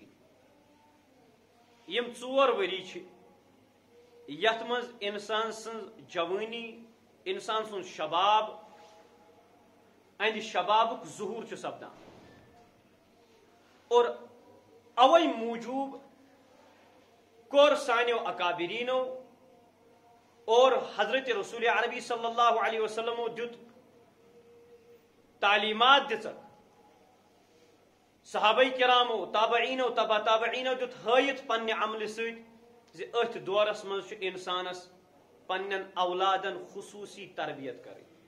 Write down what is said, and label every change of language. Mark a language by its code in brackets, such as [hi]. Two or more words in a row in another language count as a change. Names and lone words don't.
[ks] یِم 4 ؤری چھِ یتھ منٛز انسان سٕنٛز جوٲنی، انسان سُنٛد شباب، اندِ شبابُک ظہوٗر چھُ سپدان. اور اوے موٗجوٗب کوٚر سانیو اکابریٖنو اور حضرت رسول عربی [ar] صلی اللہ علیہ [ks] وسلمو دیُت تعلیمات دِژکھ. صحابہ کرامو، تابعینو، تبع تابعینو دیُت ہٲیِتھ پننہِ عملہِ سۭتۍ زِ أتھۍ دورس منٛز چھُ انسانس پننٮ۪ن اولادن خصوٗصی تربیت کرٕنۍ.